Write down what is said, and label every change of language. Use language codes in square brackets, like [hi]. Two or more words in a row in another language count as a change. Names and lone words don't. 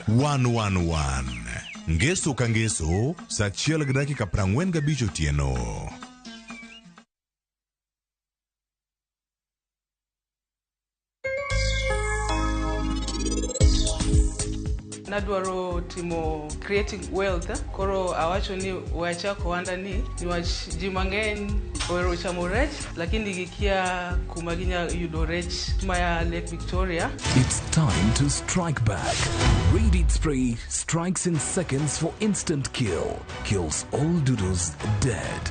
[luo] 111 Ngeso ka ngeso, saa 1:45 otieno. Nadwaro timo [en] creating wealth, [luo] koro awacho ni wachako wanda ni niwach ji mang'eny ohero chamo rech lakini gikia kuma ginya yudo rech maya Lake Victoria. [en] It's time to strike back. Radiant Spray strikes in seconds for instant kill. Kills all doodles dead.